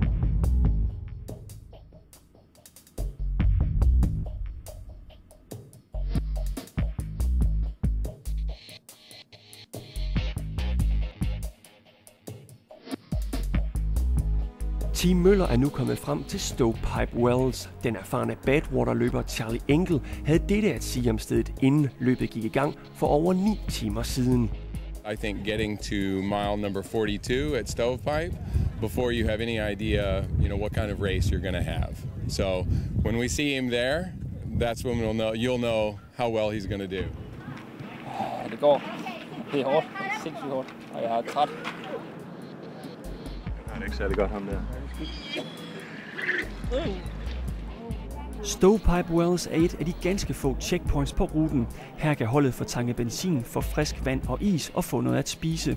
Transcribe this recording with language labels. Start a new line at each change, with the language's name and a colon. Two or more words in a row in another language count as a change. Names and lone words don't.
Danish: Team Møller er nu kommet frem til Stovepipe Wells. Den erfarne Badwater-løber Charlie Engle havde dette at sige om stedet, inden løbet gik i gang for over 9 timer siden.
English: I think getting to mile number 42 at Stovepipe before you have any idea, what kind of race you're going to have. So when we see him there, that's when you'll know how well he's going to do.
Danish: Det går. Det er hårdt. Det er sindssygt hårdt. Og jeg er træt. Det er ikke særlig godt ham der. Stovepipe Wells er et af de ganske få checkpoints på ruten. Her kan holdet få tanket benzin, få frisk vand og is og få noget at spise.